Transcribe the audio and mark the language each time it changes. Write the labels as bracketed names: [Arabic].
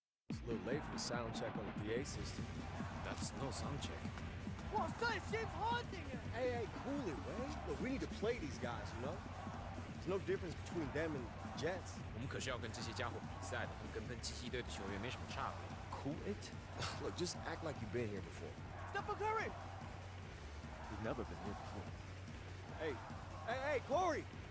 [English] It's a little late for the sound check on the PA system. That's no sound check. [Chinese] 哇塞，先好点啊！ [English] Hey, cool it, man. Look, we need to play these guys, you know? There's no difference between them and Jets. [Chinese] 我们可是要跟这些家伙比赛的，跟喷七七队的球员没什么差别。 [English] Cool it? Look, just act like you've been here before. Stephen Curry， We've never been here before. Hey, Corey.